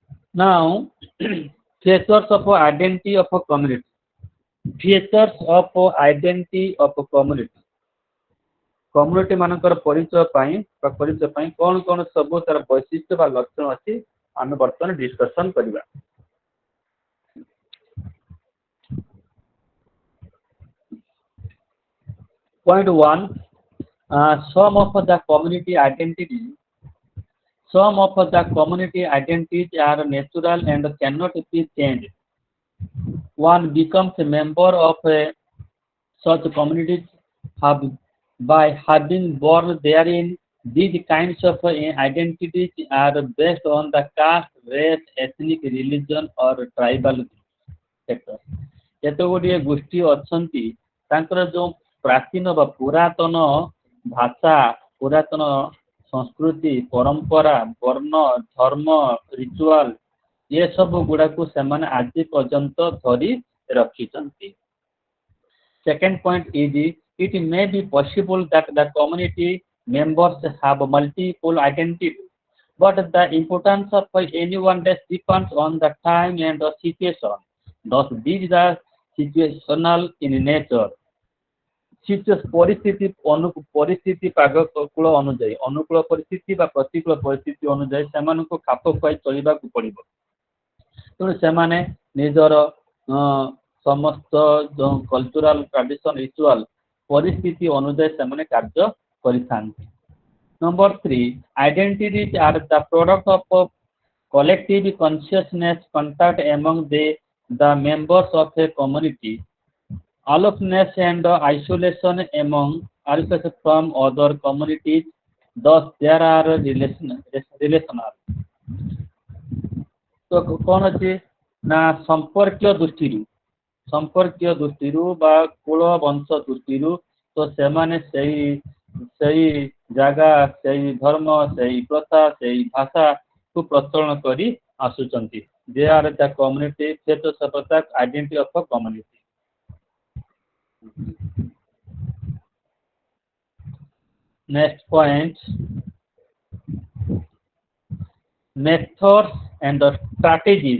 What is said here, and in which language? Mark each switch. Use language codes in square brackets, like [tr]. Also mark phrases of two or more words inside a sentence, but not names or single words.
[en] Now, features of identity of a community. Features of identity of a community. [or] କମ୍ୟୁନିଟି ମାନଙ୍କର ପରିଚୟ ପାଇଁ କଣ କଣ ସବୁ ତାର ବୈଶିଷ୍ଟ୍ୟ ବା ଲକ୍ଷଣ ଅଛି ଆମେ ବର୍ତ୍ତମାନ ଡିସ୍କସନ କରିବା। [en] Point 1, some of the community identities. Some of the community identities are natural and cannot be changed. One becomes a member of such communities by having born therein. These kinds of identities are based on the caste, race, ethnic, religion, or tribal sector. [or] କେତେ ଗୁଡ଼ିଏ ଗୋଷ୍ଠୀ ଅଛନ୍ତି ତାଙ୍କର ଯେଉଁ ପ୍ରାଚୀନ ବା ପୁରାତନ ଭାଷା, ପୁରାତନ ସଂସ୍କୃତି, ପରମ୍ପରା, ବର୍ଣ୍ଣ, ଧର୍ମ, ରିଚୁଆଲ ଏସବୁ ଗୁଡ଼ାକୁ ସେମାନେ ଆଜି ପର୍ଯ୍ୟନ୍ତ ଧରି ରଖିଛନ୍ତି। [en] Second point is, it may be possible that the community members have multiple identities, but the importance of any one depends on the time and the situation. Thus, these are situational in nature. [or] ପରିସ୍ଥିତି ପରିସ୍ଥିତି ପାଗକୂଳ ଅନୁଯାୟୀ ଅନୁକୂଳ ପରିସ୍ଥିତି ବା ପ୍ରତିକୂଳ ପରିସ୍ଥିତି ଅନୁଯାୟୀ ସେମାନଙ୍କୁ ଖାପ ଖୁଆଇ ଚଳିବାକୁ ପଡ଼ିବ। ତେଣୁ ସେମାନେ ନିଜର ସମସ୍ତ ଯେଉଁ [en] cultural tradition ritual [or] ପରିସ୍ଥିତି ଅନୁଯାୟୀ ସେମାନେ କାର୍ଯ୍ୟ କରିଥାନ୍ତି। [en] Number 3, identities are the product of collective consciousness contact among the members of a community. Aloofness and isolation from other communities, thus there are relational. [or] ତ କ'ଣ ଅଛି ନା ସମ୍ପର୍କୀୟ ଦୃଷ୍ଟିରୁ ବା କୁଳ ବଂଶ ଦୃଷ୍ଟିରୁ ତ ସେମାନେ ସେଇ ଜାଗା, ସେଇ ଧର୍ମ, ସେଇ ପ୍ରଥା, ସେଇ ଭାଷାକୁ ପ୍ରଚଳନ କରି ଆସୁଛନ୍ତି। [en] They are the community features of the identity of a community. Next point, methods and strategies.